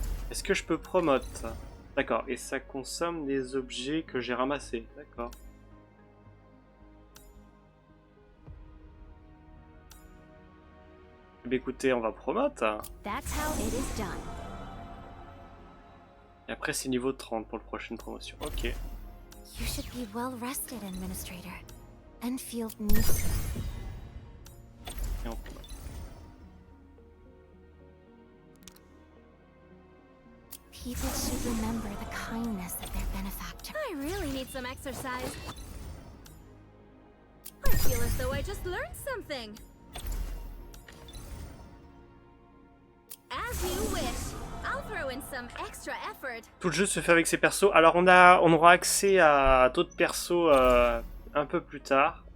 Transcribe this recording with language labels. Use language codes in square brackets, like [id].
[fr] Est-ce que je peux promote? D'accord, et ça consomme des objets que j'ai ramassés. D'accord. Eh bien, écoutez, on va promote. [en] That's how it is done. [fr] Et après, c'est niveau 30 pour la prochaine promotion. Ok. [en] You should be well rested, Administrator. Enfield needs you. [fr] Et on promote. [en] People should remember the kindness of their benefactor. I really need some exercise. I feel as though I just learned something. As you wish. I'll throw in some extra effort. [fr] Tout le jeu se fait avec ses persos. Alors on aura accès à d'autres persos un peu plus tard.